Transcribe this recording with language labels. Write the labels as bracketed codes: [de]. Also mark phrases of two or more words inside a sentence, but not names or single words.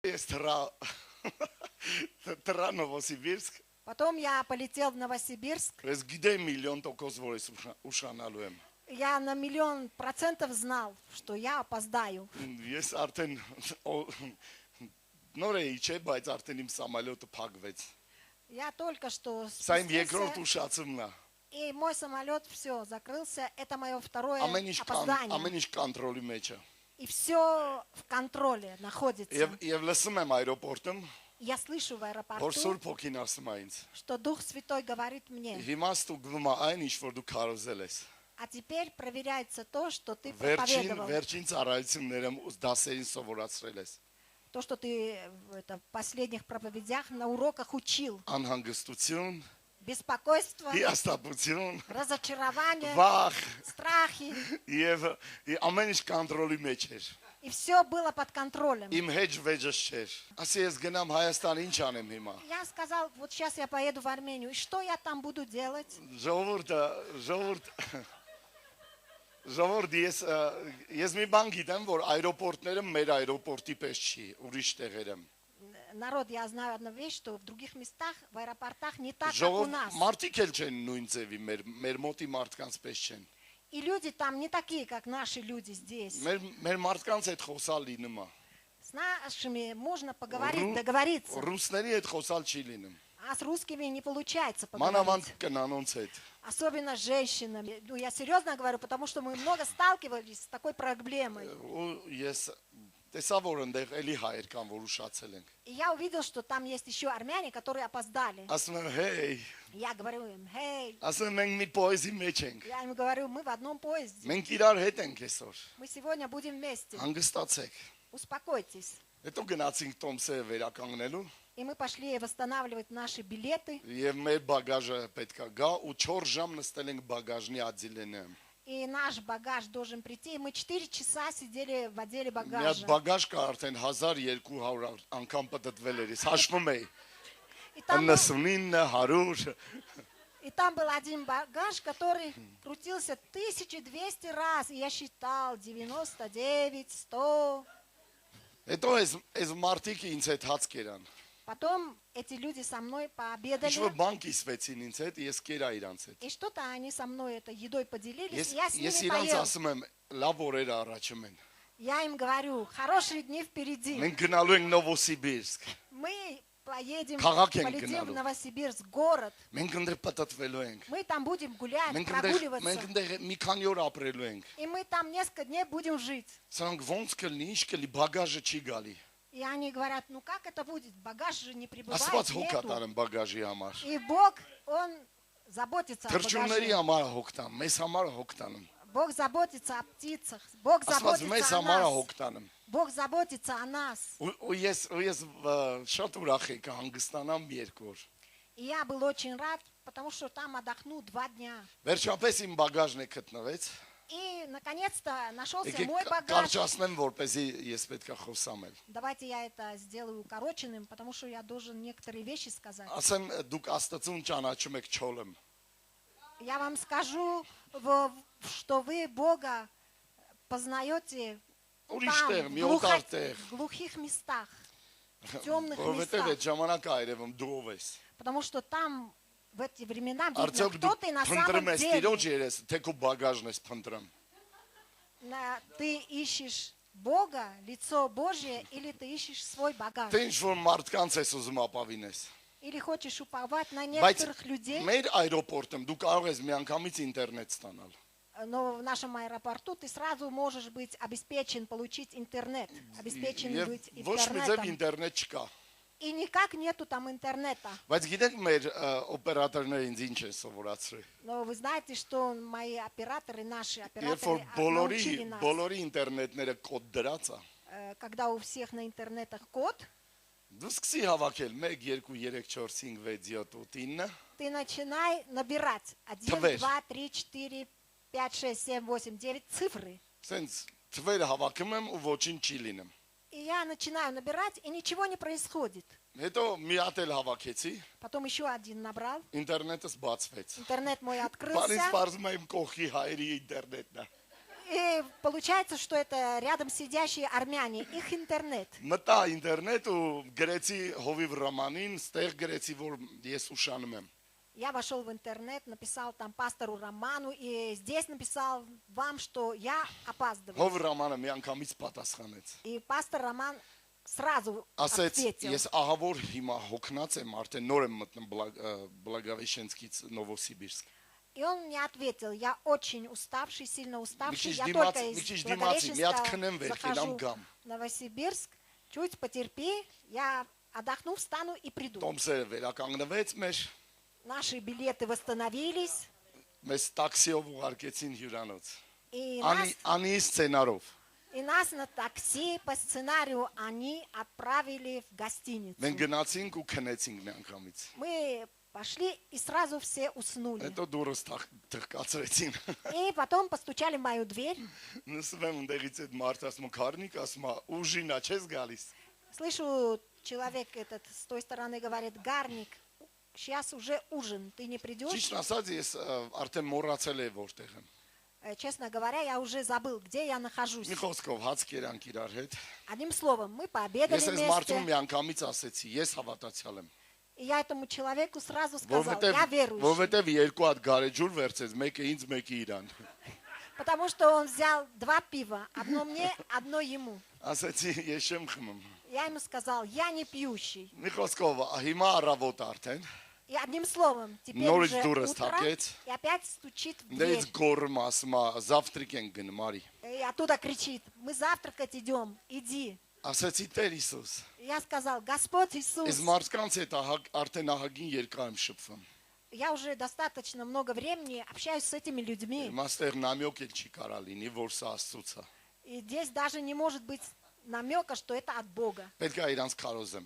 [hy] Ես թռա Նովոսիբիրսկ, [ru] Потом я полетел в Новосибирск. [hy] ես գիտեմ միլիոն տոկոս, որ ես ուշանալու եմ։ [ru] Я на 1,000,000% знал, что я опоздаю. [hy] Ես արդեն նոր էի, չէ, բայց արդեն իմ սամալյոտը փակվեց։ [ru] Я только что [hy] Սա իմ երկրորդ [ru] спустился, [hy] ուշացումն է։ [ru] и мой самолет все закрылся. Это мое второе [hy] Ամեն [ru] опоздание. [hy] ինչ կոնտրոլի մեջ է։ [ru] И все в контроле находится. [hy] Եվ լսում եմ аэропортում, [ru] Я слышу в [hy] որ [ru] аэропорту, [hy] Սուրբ Հոգին ասում է ինձ։ [ru] что Дух Святой говорит мне. [hy] Հիմա ստուգվում է այն ինչ որ դու կարոզել ես։ [ru] А теперь проверяется то, что ты [hy] Վերջին [ru] проповедовал. [hy] վերջին ծառայություններում դասերին սովորացրել ես։ [ru] То, что ты в последних проповедях на уроках учил. [hy] Անհանգստություն, [ru] Беспокойство, [hy] հիասթափություն, [ru] разочарование, [hy] վախ [ru] страхи. [hy] եւ ամեն ինչ կոնտրոլի մեջ էր։ [ru] И все было под контролем. [hy] Իմ հեջ վեճս չէր։ Ասի ես գնամ Հայաստան, ինչ անեմ հիմա։ [ru] Я сказал, вот сейчас я поеду в Армению. И что я там буду делать? [hy] Ժողովուրդ ես մի բան գիտեմ, որ аэропортները մեր аэропортի պես չի, ուրիշ տեղերում։ [ru] Народ, я знаю одну вещь, что в других местах, в аэропортах не так, как у [hy] Ժողով [ru] нас. [hy] մարդիկ էլ չեն նույն ձևի, մեր մոտի մարդկանց պես չեն։ [ru] И люди там не такие, как наши люди здесь. [hy] Մեր մարդկանց հետ խոսալ լինում է։ [ru] С нашими можно поговорить, договориться. [hy] Ռուսների հետ խոսալ չի լինում։ [ru] А с русскими не получается [hy] Մանավանդ [ru] поговорить. [hy] կնանոնց հետ։ [ru] Особенно с женщинами. Ну, я серьезно говорю, потому что мы много сталкивались с такой проблемой. [hy] Ու ես տեսա որ այնտեղ էլի հայեր կան, որ ուշացել են։ [ru] И я увидел, что там есть еще армяне, которые опоздали. [hy] Ասում եմ, «Հեյ», [ru] Я говорю им, «Хей». [hy] ասում եմ, մենք մի պոեզի մեջ ենք։ [ru] Я им говорю, мы в одном поезде. [hy] Մենք իրար հետ ենք այսօր։ [ru] Мы сегодня будем вместе. [hy] Հանգստացեք։ [ru] Успокойтесь. [hy] Հետո գնացինք Տոմսը վերականգնելու [ru] И мы пошли восстанавливать наши билеты. [hy] եւ մեր բագաժը պետքա գա ու 4 ժամ նստել ենք բագաժնի ադիլենը։ [ru] И наш багаж должен прийти. И мы 4 часа сидели в отделе [hy] Մի հատ [ru] багажа. [hy] բագաժ կա արդեն 1200 անգամ պատտվել էր։ Ես հաշվում էի։ [ru] И там, 99 100 и там был один багаж, который крутился 1200 раз. И я считал 99, 100. [hy] Հետո այս մարտիկը ինձ հետ հաց կերան։ [ru] Потом эти люди со мной пообедали. [hy] Ինչ որ բան կիսվեցին ինձ հետ, ես կերա իրանց հետ։ [ru] И что-то они со мной этой едой поделились. И я с [hy] Ես [ru] ними [hy] իրանց [ru] поел. [hy] ասում եմ, լավ օրեր առաջում են։ [ru] Я им говорю, хорошие дни впереди. [hy] Մենք գնալու ենք Նովոսիբիրսկ։ [ru] Мы поедем, [hy] Քաղաք ենք [ru] полетим в [hy] գնալու։ [ru] Новосибирск, город. [hy] Մենք ընդեր պատտվելու ենք։ [ru] Мы там будем гулять, [hy] Մենք [ru] прогуливаться. [hy] ընդեր մի քանի օր ապրելու ենք։ [ru] И мы там несколько дней будем жить. [hy] Սրանք ոնց կլինի, ինչ կլի, բագաժը չի գալի։ [ru] И они говорят, ну как это будет? Багаж же не прибывает, [hy] Աստված հոգ [ru] нету. [hy] ատարեմ բագաժի համար։ [ru] И Бог, Он заботится о [hy] Թրջունների [ru] багаже. [hy] համար հոգ տան, մեզ համար հոգ տանում։ [ru] Бог заботится о птицах. Бог [hy] Աստված մեզ [ru] заботится о [hy] համար [ru] нас. [hy] հոգ տանում։ [ru] Бог заботится о нас. [hy] Ու ես շատ ուրախ եմ կհանգստանամ մի երկու օր։ [ru] И я был очень рад, потому что там отдохну 2 дня. [hy] Վերջապես իմ բագաժն է գտնվեց։ [ru] И, наконец-то, нашелся [hy] Եկեք [ru] мой багаж. [hy] կարճացնեմ, որպեսզի ես պետք է խոսամ էլ։ [ru] Давайте я это сделаю укороченным, потому что я должен некоторые вещи сказать. [hy] Ասեմ դուք Աստծուն ճանաչում եք չոլեմ։ [ru] Я вам скажу, что вы Бога познаете [hy] Ուրիշ [ru] там, [hy] տեղ, [ru] в [hy] մի օտար տեղ, [ru] глухих местах, в темных [hy] որովհետև [ru] местах. [hy] այդ ժամանակը այրևում դու ես։ [ru] Потому что там в эти времена видно, [hy] Արդյոք [ru] кто [hy] դու [ru] ты на [hy] փնտրում [ru] самом [hy] ես [ru] деле. [hy] Տիրոջ երես, թե քո բագաժն ես փնտրում։ [ru] Ты ищешь Бога, лицо Божье, или ты ищешь свой багаж. [hy] Թե ինչ որ մարդկանց ես ուզում ապավինես։ [ru] Или хочешь уповать на [hy] Բայց [ru] некоторых людей. [hy] մեր аэропортում դու կարող ես միանգամից ինտերնետ ստանալ։ [ru] Но в нашем аэропорту ты сразу можешь быть обеспечен получить интернет, обеспечен [hy] Եվ [ru] быть [hy] ոչ մի ձև [ru] интернетом. [hy] ինտերնետ չկա։ [ru] И никак нету там интернета. [hy] Բայց գիտեք մեր օպերատորները ինձ ինչ են սովորացրել։ [ru] Но вы знаете, что мои операторы, наши [hy] Երբ որ [ru] операторы научили нас, [hy] բոլորի ինտերնետները կոդ դրած է, [ru] когда у всех на интернетах код, [hy] դու սկսի հավաքել 1 2 3 4 5 6 7 8 9 [ru] ты начинай набирать 1, [hy] Թվեր. [ru] 2, 3, 4, 5, 6, 7, 8, 9 цифры. [hy] Սենց թվերը հավաքում եմ ու ոչինչ չի լինում։ [ru] И я начинаю набирать, и ничего не происходит. [hy] Հետո մի հատ էլ հավաքեցի, [ru] Потом еще один набрал. [hy] ինտերնետս բացվեց։ [ru] Интернет мой [hy] Բանից [ru] открылся. [hy] բարձում եմ կողքի հայերի ինտերնետն է։ [ru] И получается, что это рядом сидящие армяне, их интернет. [hy] Մտա ինտերնետ ու գրեցի Հովիվ Ռամանին, ստեղ գրեցի, որ ես ուշանում եմ։ [ru] Я вошел в интернет, написал там пастору Роману, и здесь написал вам, что я опаздываю. [hy] Հովիվ Ռամանը մի անգամից պատասխանեց։ [ru] И пастор Роман сразу [hy] Ասեց, [ru] ответил. [hy] ես ահավոր հիմա հոգնած եմ, արդեն նոր եմ մտնում Բլագավիշենցկից Նովոսիբիրսկ։ [ru] И он мне ответил, я очень уставший, сильно уставший, [hy] Մի [ru] я [hy] քիչ [ru] только [hy] դիմացի, [ru] из [hy] մի քիչ դիմացի, մի հատ քնեմ [ru] Благовещенска [hy] վեր, կենամ [ru] захожу [hy] գամ։ [ru] в Новосибирск, чуть потерпи, я отдохну, встану и приду. [hy] Տոմսերը վերականգնվեց մեր, [ru] Наши билеты восстановились, [hy] մեզ տաքսիով ուղարկեցին հյուրանոց։ [ru] и [hy] Անի սցենարով։ [ru] нас на такси по сценарию они отправили в гостиницу. [hy] Մենք գնացինք ու քնեցինք մի անգամից։ [ru] Мы пошли и сразу все уснули. [hy] Հետո դուրս թխկացրեցին։ [ru] И потом постучали в мою дверь. [hy] Նստում եմ ընդեղից այդ մարդ ասում քարնիկ ասում ուժինա չես գալիս։ [ru] Слышу, человек этот с той стороны говорит, Гарник, сейчас уже ужин, ты не придешь? [hy] Ճիշտ ասած ես արդեն մոռացել եմ որտեղ եմ։ [ru] Честно говоря, я уже забыл, где я нахожусь. [hy] Մի խոսքով հաց կերանք իրար հետ։ [ru] Одним словом, мы пообедали [hy] Ես այս մարդուն [ru] вместе. [hy] մի անգամից ասեցի, ես հավատացյալ եմ։ [ru] И я этому человеку сразу сказал, [hy] Որովհետև [ru] я верующий. [hy] որովհետև երկու հատ գարեջուր վերցեց, մեկը ինձ, մեկը իրան։ [ru] Потому что он взял 2 пива, одно мне, одно ему. [hy] Ասեցի, ես չեմ խմում։ [ru] Я ему сказал, я не пьющий. [hy] Մի խոսքով հիմա առավոտ արդեն, [ru] И одним словом, теперь [hy] Նորից [ru] уже [hy] դուրս [ru] утро, [hy] թակեց։ [ru] и опять стучит в [hy] դից [ru] дверь. [hy] գորմ ասում, զավտրիկ ենք գնում, արի։ [ru] И оттуда кричит, мы завтракать идем, иди. [hy] Ասեցի, Տեր Հիսուս, [ru] Я сказал, Господь Иисус, [hy] այս մարդկանց հետ արդեն ահագին երկար եմ շփվում։ [ru] я уже достаточно много времени общаюсь с этими людьми. [hy] Մաստեր նամյոկ էլ չի կարա լինի, որ սա Աստծուց է։ [ru] И здесь даже не может быть намека, что это от Бога. [hy] Պետք է իրանց քարոզեմ։